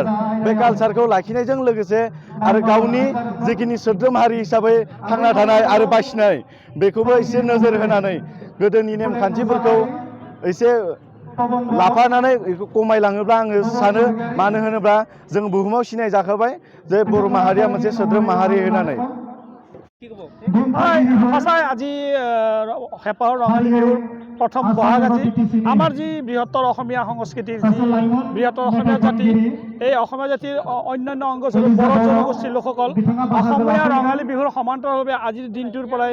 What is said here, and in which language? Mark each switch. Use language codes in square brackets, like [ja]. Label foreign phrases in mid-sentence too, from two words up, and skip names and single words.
[brx] बे कालचारखौ लाखिनायजों लोगोसे आरो गावनि जिखिनि सोद्रोम हारि हिसाबै थांना थानाय आरो बासिनाय बेखौबो एसे नोजोर होनानै गोदोनि नेमखान्थिफोरखौ एसे लाफानानै खमायलाङोब्ला आङो सानो मानो होनोब्ला जों बुहुमाव सिनाय जाखाबाय जे बर' माहारिया मोनसे सोद्रोम माहारि होननानै [as] সঁচাই আজি হেঁপাহৰ ৰঙালী বিহুৰ প্ৰথম বহাগ আজি আমাৰ যি বৃহত্তৰ অসমীয়া সংস্কৃতিৰ যি বৃহত্তৰ অসমীয়া জাতি এই অসমীয়া জাতিৰ অন্যান্য অংগ হিচাপে বড়ো জনগোষ্ঠীৰ লোকসকল অসমীয়া ৰঙালী বিহুৰ সমান্তৰালভাৱে আজিৰ দিনটোৰ পৰাই